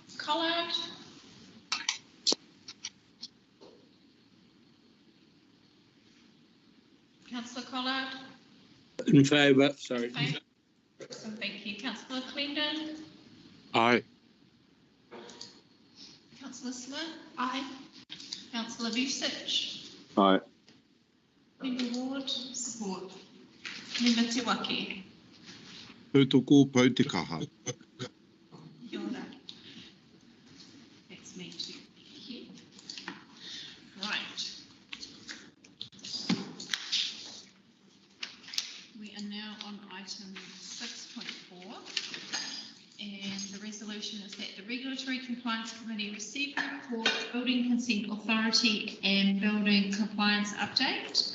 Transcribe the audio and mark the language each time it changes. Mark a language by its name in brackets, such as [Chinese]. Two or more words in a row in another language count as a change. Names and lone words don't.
[English] Collard. Councillor Collard. In favour, sorry. In favour? Thank you. Councillor Clendon. Aye. Councillor Smith. Aye. Councillor Vucic. Aye. Member Ward. Support. Member Te Waki. [Māori] Pūtoko pau te kaha. Kia ora. [English] That's me too. Here. Right. We are now on item 6.4. And the resolution is that the Regulatory Compliance Committee receive the report, Building Consent Authority and Building Compliance Update.